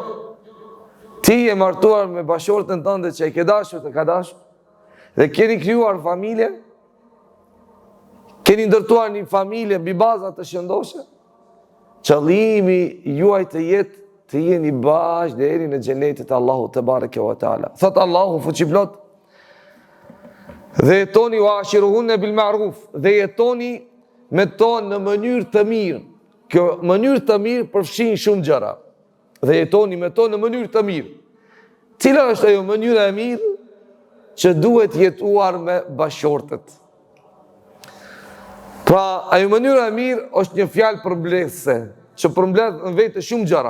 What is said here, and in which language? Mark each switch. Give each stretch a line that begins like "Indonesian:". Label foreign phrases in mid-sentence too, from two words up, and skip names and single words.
Albanian: Ti je martuar me bashortin tënde që e ke dashur, të ka dashur, dhe keni krijuar familje, keni ndërtuar një familje mbi baza të shëndoshme, qëllimi juaj të jetë të jeni bashkë deri në xhenetin e Allahut
Arabic: تبارك وتعالى.
Albanian: Thot Allahu fuqiplot, dhe jetoni
Arabic: وعاشروهن بالمعروف,
Albanian: dhe jetoni me to në mënyrë të mirë. Kjo mënyrë të mirë përfshin shumë gjëra. Dhe jetoni me to në mënyrë të mirë. Cila është ajo mënyra e mirë që duhet jetuar me bashortët? Pra, ajo mënyra e mirë është një fjalë përmbledhëse, që përmbledh në vetë shumë gjëra.